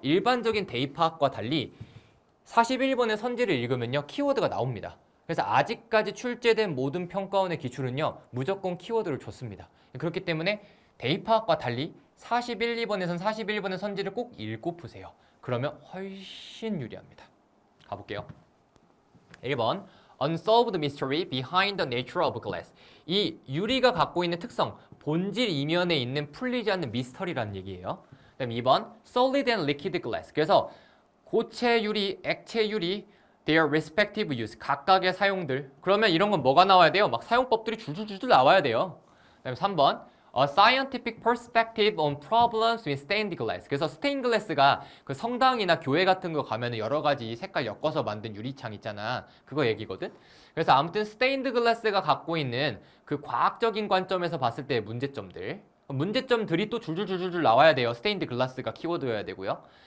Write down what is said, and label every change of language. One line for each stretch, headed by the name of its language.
Korean: 일반적인 대입학과 달리 41번의 선지를 읽으면요. 키워드가 나옵니다. 그래서 아직까지 출제된 모든 평가원의 기출은요. 무조건 키워드를 줬습니다. 그렇기 때문에 대입학과 달리 41, 2번에선 41번의 선지를 꼭 읽고 푸세요. 그러면 훨씬 유리합니다. 가볼게요.
English: 1번 Unsolved mystery behind the nature of glass.
Korean: 이 유리가 갖고 있는 특성, 본질 이면에 있는 풀리지 않는 미스터리라는 얘기예요. 그다음 2번
English: Solid and liquid glass.
Korean: 그래서 고체 유리, 액체 유리,
English: their respective use.
Korean: 각각의 사용들. 그러면 이런 건 뭐가 나와야 돼요? 막 사용법들이 줄줄줄 나와야 돼요. 그다음에 3번.
English: A scientific perspective on problems with stained glass.
Korean: 그래서 스테인 글래스가 그 성당이나 교회 같은 거 가면은 여러 가지 색깔 엮어서 만든 유리창 있잖아. 그거 얘기거든. 그래서 아무튼 스테인드 글래스가 갖고 있는 그 과학적인 관점에서 봤을 때의 문제점들. 문제점들이 또 줄줄줄줄 나와야 돼요. 스테인드 글라스가 키워드여야 되고요.